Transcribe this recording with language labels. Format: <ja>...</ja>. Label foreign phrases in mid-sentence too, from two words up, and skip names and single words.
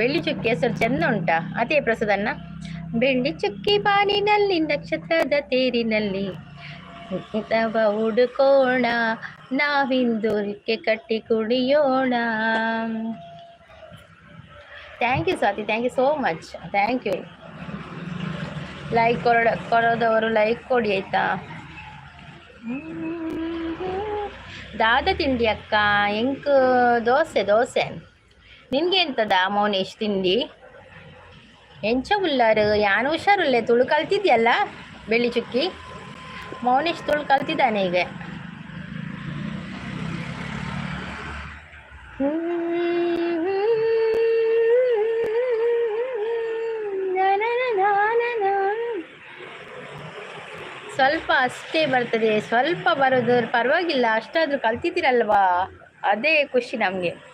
<kn>ಬೆಳ್ಳಿ ಚುಕ್ಕಿ ಹೆಸರು ಚೆಂದ ಉಂಟಾ? ಅದೇ ಪ್ರಸಾದನ್ನ. ಬೆಳ್ಳಿ ಚುಕ್ಕಿ ಬಾನಿನಲ್ಲಿ ನಕ್ಷತ್ರದ ತೇರಿನಲ್ಲಿ ಹುಡುಕೋಣ, ನಾವಿಂದೂರಿಗೆ ಕಟ್ಟಿ ಕುಡಿಯೋಣ.</kn> <en>thank you ಸ್ವಾತಿ, thank you so much, thank you.</en> <kn>ಲೈಕ್ ಕೊಡೋದವರು ಲೈಕ್ ಕೊಡಿ ಆಯ್ತಾ.</kn> <tcy>ದಾದ ತಿಂಡಿ ಅಕ್ಕ ಎಂಕ್ ದೋಸೆ.</tcy> <kn>ನಿನ್ಗೆ ಎಂತದ ಮೌನೇಶ್ ತಿಂಡಿ?</kn> <tcy>ಎಂಚ ಉಲ್ಲಾರು ಯಾನು ಹುಷಾರುಲ್ಲೇ,</tcy> <kn>ತುಳು ಕಲ್ತಿದ್ಯಲ್ಲ ಬೆಳ್ಳಿ ಚುಕ್ಕಿ? ಮೌನೇಶ್ ತುಳು ಕಲ್ತಿದ್ದಾನೆ ಈಗ. ಸ್ವಲ್ಪ ಅಷ್ಟೇ ಬರ್ತದೆ, ಸ್ವಲ್ಪ ಬರೋದು ಪರವಾಗಿಲ್ಲ, ಅಷ್ಟಾದ್ರೂ ಕಲ್ತಿದ್ದೀರಲ್ವಾ, ಅದೇ ಖುಷಿ ನಮಗೆ.</kn>